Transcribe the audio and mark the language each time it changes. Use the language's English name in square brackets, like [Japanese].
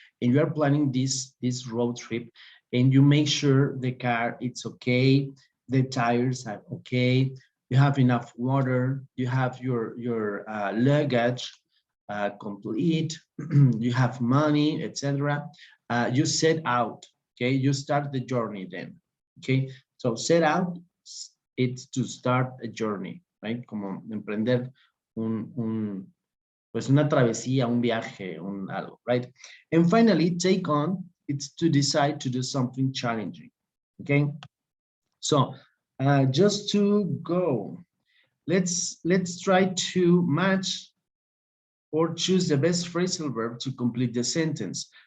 [English] And you are planning this road trip, and you make sure the car it's okay, the tires are okay, you have enough water, you have your luggage complete, you have money, etc. You set out, okay? You start the journey then, okay? So set out, it's to start a journey, right? [Spanish] Como emprender pues una travesía, un viaje, algo, right? [English] And finally, take on, it's to decide to do something challenging, okay? So just to go, let's try to match or choose the best phrasal verb to complete the sentence.